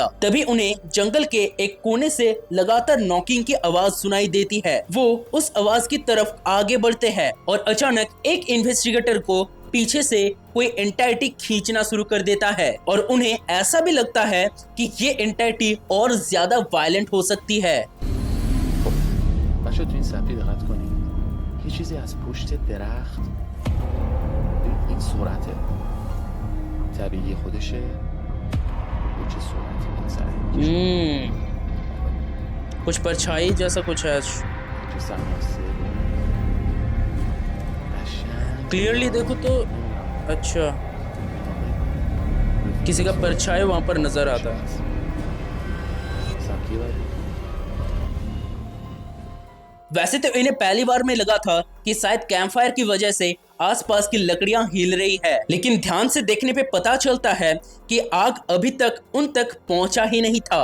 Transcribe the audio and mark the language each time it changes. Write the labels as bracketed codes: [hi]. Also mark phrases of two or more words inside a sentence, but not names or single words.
[hi] तभी उन्हें जंगल के एक कोने से लगातार नॉकिंग की आवाज सुनाई देती है। वो उस आवाज की तरफ आगे बढ़ते हैं और अचानक एक इन्वेस्टिगेटर को पीछे से कोई एंटाइटी खींचना शुरू कर देता है और उन्हें ऐसा भी लगता है कि ये एंटाइटी और ज्यादा वायलेंट हो सकती है। [fa] بچه تو این صفحه دقت کنید، یه چیزی از پشت درخت، این سرعته طبیعی خودشه، با چه سرعتی میگذره، [hi] कुछ परछाई जैसा कुछ है। [fa] چه سرماسته [hi] क्लियरली देखो तो अच्छा किसी का परछाई वहां पर नजर आता है। वैसे तो इन्हें पहली बार में लगा था कि शायद कैंपफायर की वजह से आसपास की लकड़ियां हिल रही है, लेकिन ध्यान से देखने पे पता चलता है कि आग अभी तक उन तक पहुंचा ही नहीं था।